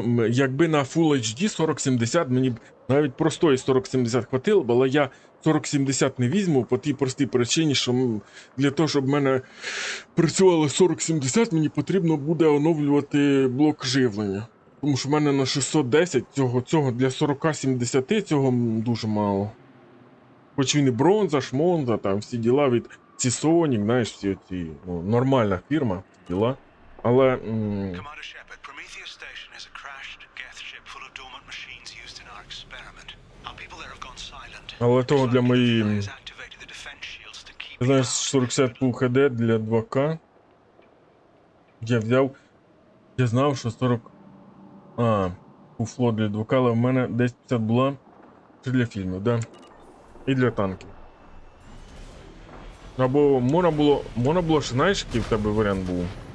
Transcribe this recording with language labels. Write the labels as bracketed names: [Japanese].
[Ukrainian] Якби на Full HD 4070, мені б навіть простої 4070 хватило б, але я 4070 не візьму по тій простій причині, що для того, щоб в мене працювало 4070, мені потрібно буде оновлювати блок живлення. Тому що в мене на 610 цього для 4070 цього дуже мало. Хоч він і бронза, шмонза, там всі діла від Sonic, знаєш, всі ці, ну, нормальна фірма, діла. Але [English] Commander Shepard, Prometheus Station is a crashed Geth ship full of dormant machines used in our experiment. Our people there have gone silent. [Ukrainian] але того для моєї, [English] Has activated the defense shields to keep [Ukrainian] ти знаєш, 4070 Full HD для 2К я взяв, я знав, що 40, фуфло для 2К, але в мене десь 50 була, це для фільмів, да? І для танків. Або можна було, що знаєш, який в тебе варіант був?